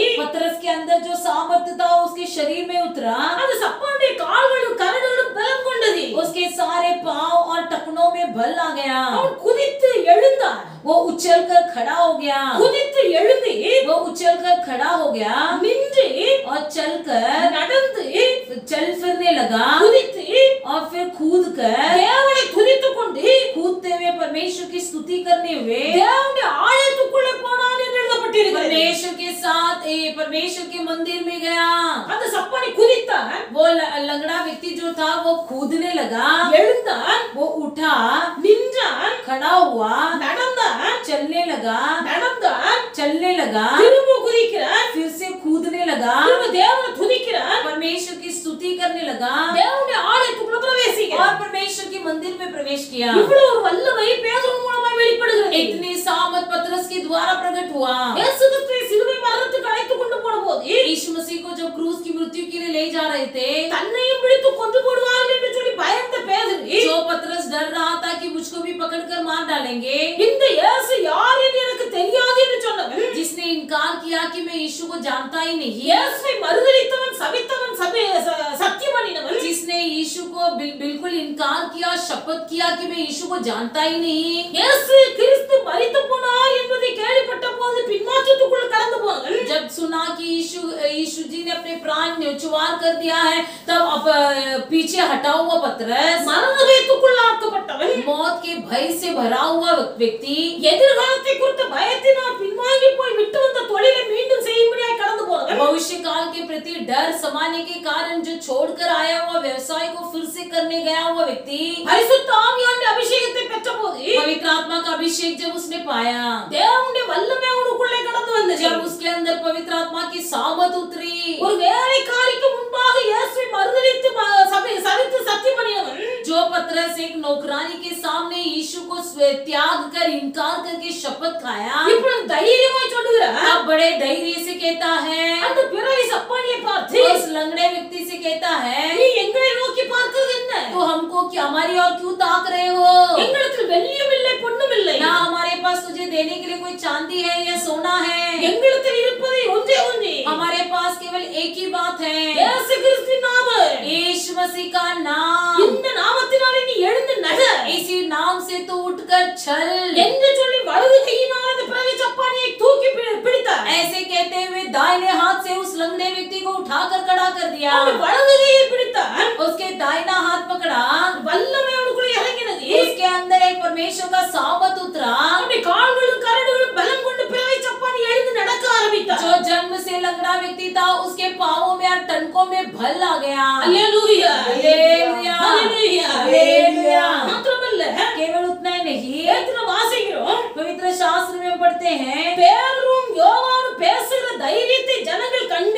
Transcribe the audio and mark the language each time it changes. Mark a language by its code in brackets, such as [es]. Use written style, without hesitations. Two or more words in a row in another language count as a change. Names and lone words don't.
[hi] पतरस के अंदर जो सामर्थ्य था उसके शरीर में उतरा। [ta] அந்த சப்பானுடைய கால்களும் கரடுகளும் பலம் கொண்டது. [hi] उसके सारे पांव और टखनों में बल आ गया। [ta] அவன் குதித்து எழுந்தார். [hi] वो उछलकर खड़ा हो गया। [ta] குதித்து எழுந்து [hi] वो उछलकर खड़ा हो गया [ta] நின்று [hi] और चलकर [ta] நடந்து [hi] चल फिरने लगा [ta] குதித்து [hi] और फिर कूद कर [ta] தேவனை துதித்துக் கொண்டு [hi] कूदते हुए परमेश्वर की स्तुति करने हुए [ta] தேவனுடைய ஆலயத்துக்குள்ளே போனான் என்று எழுதப்பட்டிருக்கிறது. [hi] परमेश्वर के साथ परमेश्वर के मंदिर में गया। [ta] அந்த சப்பானி குதித்தான், [hi] वो लंगड़ा व्यक्ति जो था वो कूदने लगा, [ta] எழுந்தான், [hi] वो उठा, [ta] நின்றான், [hi] खड़ा हुआ, [ta] நடந்தான், [hi] चलने लगा, चलने लगा, [ta] திரும்ப குதிக்கிறான், [hi] फिर से कूदने लगा, [ta] திரும்ப தேவனை துதிக்கிறான், [hi] परमेश्वर की स्तुति करने लगा [ta] தேவனுடைய ஆலயத்துக்குள்ள பிரவேசிக்கிறான். [hi] और परमेश्वर के मंदिर में प्रवेश किया। [ta] இவ்வளவு ஒரு வல்லமை பேதுரு மூலமாய் வெளிப்படுகிறது. [hi] इतनी सामर्थ पतरस के द्वारा प्रकट हुआ। [ta] இயேசு கிறிஸ்துவை சிலுவை மரணத்துக்கு அழைத்துக் கொண்டு போனபோது [hi] यीशु मसीह को जब क्रूस की मृत्यु के लिए ले जा रहे थे, [ta] தன்னையும் பிடித்து கொண்டு போடுவார்கள் என்று சொல்லி பயந்த பேதுரு [hi] जो पतरस डर रहा था कि मुझको भी पकड़कर मार डालेंगे, [ta] இந்த இயேசு யார் என்று எனக்கு தெரியாது என்று சொன்னவன், [hi] जिसने इनकार किया कि मैं यीशु को जानता ही नहीं, [ta] இயேசுவை மறுதலித்தவன், சபித்தவன், சத்தியம் பண்ணினவன், [hi] जिसने यीशु को बिल्कुल इनकार किया, शपथ किया कि मैं यीशु को जानता ही नहीं, [ta] இயேசு கிறிஸ்து மரித்து போனார் என்பதை கேள்விப்பட்ட போது பின்மாற்றத்துக்குள்ள கடந்து போனவன், [hi] जब सुना कि यीशु जी ने अपने प्राण न्योछवार कर दिया है, तब अब पीछे हटा हुआ पतरस, [ta] மரண பயத்துக்குள்ள ஆக்கப்பட்டவன், [hi] मौत के भय से भरा हुआ व्यक्ति, [ta] எதிர்காலத்தை குறித்த பயத்தினால் பின்வாங்கி போய் விட்டு வந்த தொழிலை மீண்டும் செய்யும்படியாய் கடந்து போனவன், [hi] भविष्य काल के प्रति डर समाने के कारण जो छोड़कर आया हुआ व्यवसाय को फिर से करने गया हुआ व्यक्ति, [ta] பரிசுத்த ஆவியானவருடைய அபிஷேகத்தை பெற்றபோது [hi] पवित्र आत्मा का अभिषेक जब उसने पाया, [ta] தேவனுடைய வல்லமை அவனுக்குள்ளே கடந்து வந்தது. [hi] जब उसके अंदर पवित्र आत्मा की सामर्थ उतरी, [ta] ஒரு வேலைக்காரிக்கு முன்பாக இயேசுவை மறுதலித்து சபித்து சத்தியம் பண்ணினவன், [hi] जो पतरस पतरस एक नौकरानी के सामने यीशु को त्याग कर इनकार करके शपथ खाया। [ta] இப்புடு தைரியமை சொல்லுகிறார். [hi] अब बड़े धैर्य से कहता है, [ta] அந்த பிறவி சப்பானியை பார்த்து [hi] उस लंगड़े व्यक्ति से कहता है, [ta] நீ எங்களை நோக்கி பார்க்கிறது என்ன? [hi] तो हमको क्या हमारी और क्यों ताक रहे हो? [ta] எங்களிடத்தில் வெள்ளியும் இல்லை பொன்னும் இல்லை. [hi] ना हमारे पास तुझे देने के लिए कोई चांदी है या सोना है। [ta] எங்களிடத்தில் இருப்பது ஒன்றே ஒன்று. [hi] हमारे पास केवल एक ही बात है, [ta] இயேசு கிறிஸ்துவின் நாமம். [hi] यीशु मसीह का नाम। [ta] இந்த நாமத்தினாலே நீ எழுந்து நட. [hi] इसी नाम से तू उठकर चल [ta] என்று சொல்லி வலது கையினால் அந்த பிறவி சப்பானியை தூக்கி பிடித்தார். [hi] ऐसे कहते हुए दाहिने हाथ से उस लंगड़े व्यक्ति को उठाकर खड़ा कर दिया। [ta] அந்த வலது கையை பிடித்தார். [hi] उसके दाहिना हाथ पकड़ा, [ta] வல்லமை அவனுக்குள்ள இறங்கினது. [hi] उसके अंदर एक परमेश्वर का सामर्थ उतरा। [ta] அவனுடைய கால்களும் கரடுகளும் பலம் கொண்டு பிறவி சப்பானி எழுந்து நடக்க ஆரம்பித்தார். [hi] जो जन्म से लंगड़ा व्यक्ति था उसके पांवों में और टनकों में बल आ गया। हालेलुया हालेलुया हालेलुया हालेलुया। [ta] மாத்திரமல்ல [hi] केवल उतना ही नहीं, [ta] வேதத்துல வாசிக்கிறோம். [hi] पवित्र शास्त्र में पढ़ते हैं, [ta] பேதுருவும் யோவானும் பேசுகிற தைரியத்தை ஜனங்கள் கண்டு